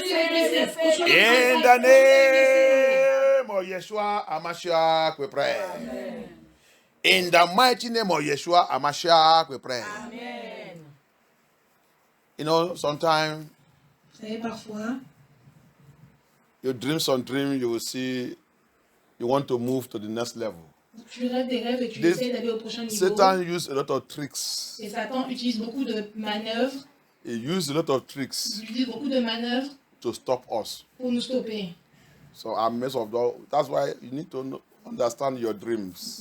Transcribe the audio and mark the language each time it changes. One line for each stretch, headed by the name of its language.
English: In the name of Yeshua HaMashiach we pray. Amen. In the mighty name of Yeshua HaMashiach we pray. Amen. You know, sometimes you dream some dream, you will see you want to move to the next level.
French: Tu rêves des rêves et tu essaies d'aller au prochain niveau.
English: Satan uses a lot of tricks.
French: Et Satan utilise beaucoup de manœuvres.
English: He uses a lot of tricks.
French: Il utilise beaucoup de manœuvres
English: to stop us.
French: Pour nous stopper.
English: So I'm mess of that. That's why you need to understand your dreams.